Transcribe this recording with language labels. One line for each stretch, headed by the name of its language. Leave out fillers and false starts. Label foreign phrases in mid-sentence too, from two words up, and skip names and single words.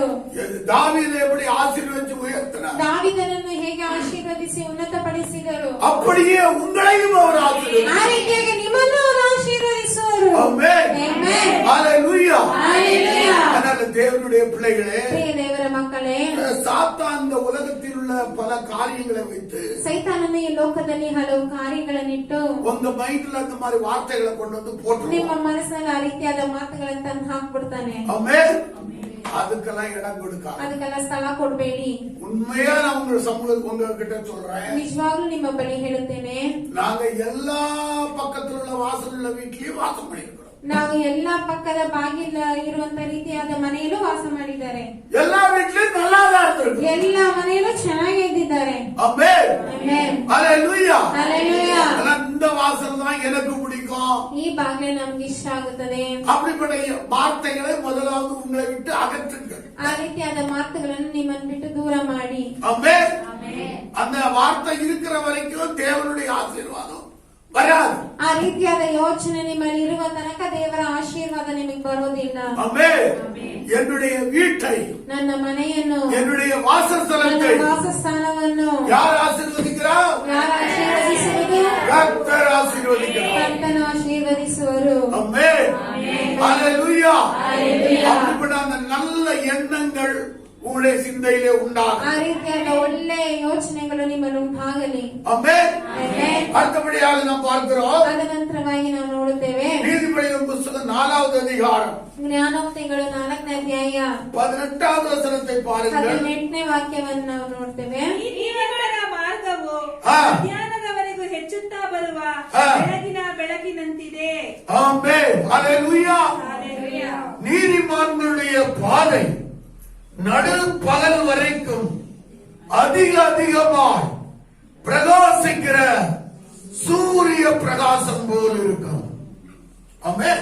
Tamil: தாவீதை எப்படி ஆசீர்வதிச்சு உயர்த்தினார்?
Kannada: ದಾವೀದನನ್ನು ಹೇಗೆ ಆಶೀರ್ವದಿಸಿ ಉನ್ನತಪಡಿಸಿದರು?
Tamil: அப்படியே உங்களையும் அவர் ஆசீர்வதித்தார்.
Kannada: ಆ ರೀತಿಯಾಗಿ ನಿಮ್ಮನ್ನು ಅವರು ಆಶೀರ್ವದಿಸುವರು.
Tamil: ஆமென்.
Kannada: ಆಮೆನ್.
Tamil: ஹalleluya.
Kannada: ಹಲ್ಲೆಲೂಯಾ.
Tamil: அதனால தேவனுடைய பிள்ளைகளே,
Kannada: ಪ್ರಿಯ ದೇವರ ಮಕ್ಕಳೇ,
Tamil: சாத்தான் இந்த உலகத்தில் உள்ள பல காரியங்களை வைத்து
Kannada: ಸೈತಾನನು ಈ ಲೋಕದಲ್ಲಿ ಹಲವು ಕಾರ್ಯಗಳನ್ನಿಟ್ಟು
Tamil: உங்க மைண்ட்ல அந்த மாதிரி வார்த்தைகளை கொண்டு வந்து
Kannada: ನಿಮ್ಮ
Tamil: போட்டுருவான்.
Kannada: ಮನಸ್ಸಿನಲ್ಲಿ ಆ ರೀತಿಯಾದ ಮಾತುಗಳನ್ನು ತಂದು ಹಾಕ್ಬಿಡ್ತಾನೆ.
Tamil: ஆமென். அதுக்கெல்லாம் இடம் கொடுக்காது.
Kannada: ಅದಕ್ಕೆಲ್ಲ ಸ್ಥಳ ಕೊಡ್ಬೇಡಿ.
Tamil: உண்மையா நான் உங்க சமூகத்துக்கு உங்ககிட்ட சொல்றேன்.
Kannada: ನಿಜವಾಗ್ಲೂ ನಿಮ್ಮ ಬಳಿ ಹೇಳುತ್ತೇನೆ,
Tamil: நாங்க எல்லா பக்கத்துல உள்ள வாசல் உள்ள வீட்லயும் வாசம் பண்ணிருக்கிறோம்.
Kannada: ನಾವು ಎಲ್ಲಾ ಪಕ್ಕದ ಬಾಗಿಲ ಇರುವಂತ ರೀತಿಯಾದ ಮನೆಯಲ್ಲೂ ವಾಸ ಮಾಡಿದ್ದಾರೆ.
Tamil: எல்லா வீட்லயும் நல்லாதான் இருந்திருக்கு.
Kannada: ಎಲ್ಲಾ ಮನೆಯಲ್ಲೂ ಚೆನ್ನಾಗಿ ಇದ್ದಿದ್ದಾರೆ.
Tamil: ஆமென்.
Kannada: ಆಮೆನ್.
Tamil: ஹalleluya.
Kannada: ಹಲ್ಲೆಲೂಯಾ.
Tamil: இந்த வாசல் தான் எனக்கு பிடிக்கும்.
Kannada: ಈ ಬಾಗಿಲು ನಮ್ಗೆ ಇಷ್ಟ ಆಗುತ್ತದೆ.
Tamil: அப்படிப்பட்ட வார்த்தைகளை முதலாவது உங்களை விட்டு அகற்றுங்கள்.
Kannada: ಆ ರೀತಿಯಾದ ಮಾತುಗಳನ್ನು ನಿಮ್ಮನ್ನು ಬಿಟ್ಟು ದೂರ ಮಾಡಿ.
Tamil: ஆமென். அந்த வார்த்தை இருக்கிற வரைக்கும் தேவனுடைய ஆசீர்வாதம் வராது.
Kannada: ಆ ರೀತಿಯಾದ ಯೋಚನೆ ನಿಮ್ಮಲ್ಲಿ ಇರುವ ತನಕ ದೇವರ ಆಶೀರ್ವಾದ ನಿಮಗೆ ಬರೋದಿಲ್ಲ.
Tamil: ஆமென். என்னுடைய வீட்டை,
Kannada: ನನ್ನ ಮನೆಯನ್ನು,
Tamil: என்னுடைய வாசஸ்தலத்தை
Kannada: ನನ್ನ ವಾಸಸ್ಥಾನವನ್ನು
Tamil: யார் ஆசீர்வதிக்கிறார்?
Kannada: ಯಾರು ಆಶೀರ್ವದಿಸುವುದು?
Tamil: கர்த்தர் ஆசீர்வதிக்கிறார்.
Kannada: ಕರ್ತನು ಆಶೀರ್ವದಿಸುವರು.
Tamil: ஆமென். ஹalleluya.
Kannada: ಹಲ್ಲೆಲೂಯಾ.
Tamil: அப்படிப்பட்ட அந்த நல்ல எண்ணங்கள் உங்களுடைய சிந்தையிலே உண்டாகும்.
Kannada: ಆ ರೀತಿಯಾದ ಒಳ್ಳೆ ಯೋಚನೆಗಳು ನಿಮ್ಮಲ್ಲಿ ಉಂಟಾಗಲಿ.
Tamil: ஆமென்.
Kannada: ಆಮೆನ್.
Tamil: அடுத்தபடியாக நாம் பார்க்கிறோம்,
Kannada: ತದನಂತರವಾಗಿ ನಾವು ನೋಡುತ್ತೇವೆ
Tamil: நீதிமொழிகள் புத்தகம் 4வது அதிகாரம்
Kannada: ಜ್ಞಾನೋಕ್ತಿಗಳು 4ನೇ ಅಧ್ಯಾಯ
Tamil: 18வது வசனத்தை பாருங்கள்.
Kannada: 18ನೇ ವಾಕ್ಯವನ್ನು ನಾವು ನೋಡ್ತೇವೆ. ನೀತಿವಂತರ ಮಾರ್ಗವು ಮಧ್ಯಾಹ್ನದವರೆಗೂ ಹೆಚ್ಚುತ್ತಾ ಬರುವ ಬೆಳಕಿನಂತಿದೆ.
Tamil: ஆமென். ஹalleluya.
Kannada: ಹಲ್ಲೆಲೂಯಾ.
Tamil: நீதிமான்களுடைய பாதை நடு பகல் வரைக்கும் அதிகமாய் பிரகாசிக்கிற சூரிய பிரகாசம் போல் இருக்கும். ஆமென்.